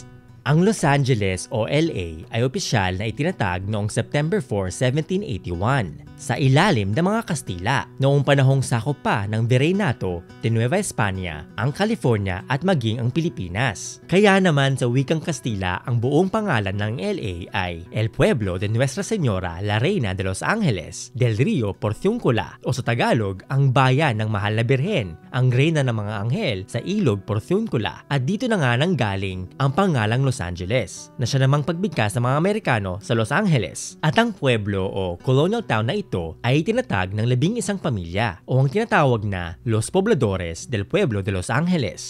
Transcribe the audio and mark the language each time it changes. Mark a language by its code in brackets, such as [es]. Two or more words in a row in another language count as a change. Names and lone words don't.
[tl] Ang Los Angeles o LA ay opisyal na itinatag noong September 4, 1781 sa ilalim ng mga Kastila noong panahong sakop pa ng Virreinato de Nueva España ang California at maging ang Pilipinas. Kaya naman sa wikang Kastila ang buong pangalan ng LA ay El Pueblo de Nuestra Señora la Reina de Los Angeles del Rio Porciúncula, o sa Tagalog ang bayan ng Mahal na Birhen, ang reyna ng mga anghel sa ilog Porciúncula. At dito na nga nanggaling ang pangalang Los Angeles, na siya namang pagbigkas ng mga Amerikano sa Los Angeles. At ang pueblo o [en] colonial town [tl] na ito ay tinatag ng 11 pamilya o ang tinatawag na Los Pobladores del Pueblo de Los Angeles.